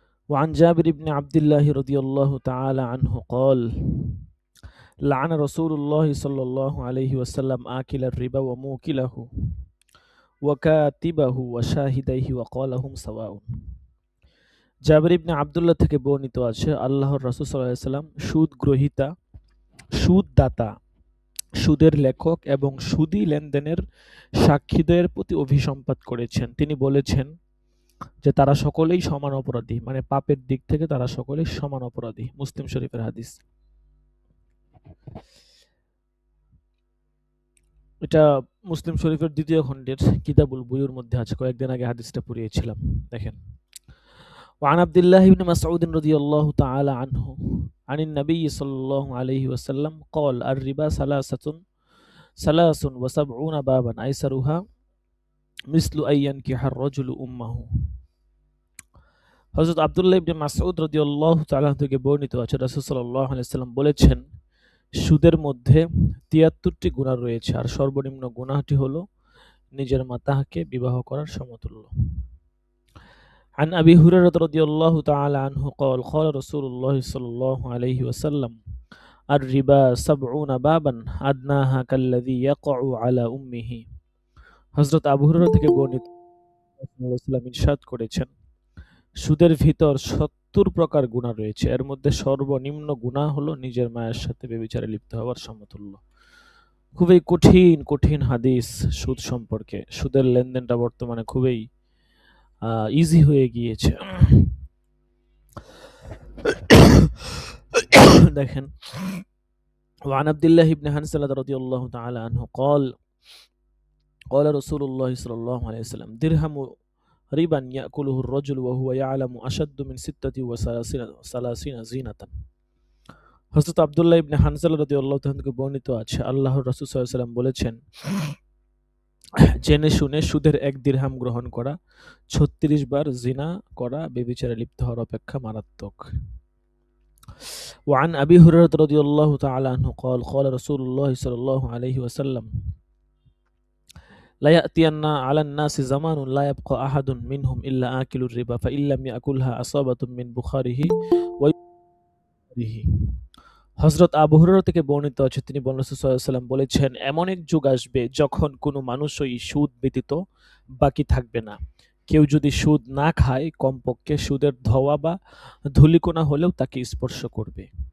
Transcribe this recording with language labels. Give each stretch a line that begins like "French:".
Arabic: وعن جابر بن عبد الله رضي الله تعالى عنه قال لعن رسول الله صلى الله عليه وسلم آكل الربا وموكله وكاتبه وشاهديه وقال هم سواء।
Bangla: জাবির ইবনে আব্দুল্লাহ থেকে বর্ণিত আছে, আল্লাহর রাসূল সাল্লাল্লাহু আলাইহি ওয়াসাল্লাম সুদ গ্রহীতা, সুদদাতা, সুদের লেখক এবং সুদী লেনদেনের সাক্ষীদের প্রতি অভিসম্পাত করেছেন। তিনি বলেছেন যে তারা সকলেই সমান অপরাধী, মানে পাপের দিক থেকে তারা সকলেই সমান অপরাধী। মুসলিম শরীফের হাদিস। এটা মুসলিম শরীফের দ্বিতীয় খণ্ডের কিতাবুল বুয়ুর মধ্যে আছে। কয়েকদিন আগে হাদিসটা পড়িয়েছিলাম। দেখেন,
Arabic: وعن عبد الله بن مسعود رضي الله تعالى عنه عن النبي صلى الله عليه وسلم قال الربا ثلاث وسبعون بابا أيسرها مثل أن ينكح الرجل أمه।
Bangla: হযরত আব্দুল্লাহ ইবনে মাসউদ রাদিয়াল্লাহু তাআলা থেকে বর্ণিত আছে, রাসূল সাল্লাল্লাহু আলাইহি ওয়াসাল্লাম বলেছেন, সুদের মধ্যে ৭৩টি গুনাহ রয়েছে, আর সর্বনিম্ন গুনাহটি হলো নিজের মাতাকে বিবাহ করার সমতুল্য।
Arabic: عن أبي هريرة رضي الله تعالى عنه قال قال رسول الله صلى الله عليه وسلم الربا ৭০ বাবান আদনাহা কাল্লাযী ইয়াকউ আলা উম্মিহি।
Bangla: হযরত আবু হুরায়রা থেকে বর্ণিত, রাসূলুল্লাহ সাল্লাল্লাহু আলাইহি ওয়াসাল্লাম ইরশাদ করেছেন, সুদের ভিতর ৭০ প্রকার গুনাহ রয়েছে, এর মধ্যে সর্বনিম্ন গুনাহ হলো নিজের মায়ের সাথে ব্যভিচারে লিপ্ত হওয়ার সমতুল্য। খুবই কঠিন কঠিন হাদিস সুদ সম্পর্কে। সুদের লেনদেনটা বর্তমানে খুবই ইজি হয়ে গিয়েছে। দেখেন,
Arabic: وعن عبد الله بن حنظلة رضي الله تعالى عنه قال قال رسول الله صلى الله عليه وسلم درهم ربا يأكله الرجل وهو يعلم أشد من 36 زينة।
Bangla: হযরত আব্দুল্লাহ ইবনে হানজালা রাদিয়াল্লাহু তাআলা থেকে বর্ণিত আছে, আল্লাহর রাসূল সাল্লাল্লাহু আলাইহি ওয়াসাল্লাম বলেছেন, জেনে শুনে সুদের 1 দিরহাম গ্রহণ করা 36 বার জিনা করা ব্যভিচারে লিপ্ত হওয়ার অপেক্ষা মারাত্মক।
Arabic: وعن أبي هريرة رضي الله تعالى عنه قال قال رسول الله صلى الله عليه وسلم لا يأتين على الناس زمان لا يبقى أحد منهم إلا آكل الربا فإن لم يأكلها أصابة من بخاره ويده।
Bangla: হযরত আবু হুরায়রা থেকে বর্ণিত আছে, তিনি বলেন রাসূল সাল্লাল্লাহু আলাইহি ওয়াসাল্লাম বলেছেন, এমন এক যুগ আসবে যখন কোনো মানুষই সুদ ব্যতীত বাকি থাকবে না। কেউ যদি সুদ না খায়, কমপক্ষে সুদের ধোঁয়া বা ধূলিকণা হলেও তাকে স্পর্শ করবে।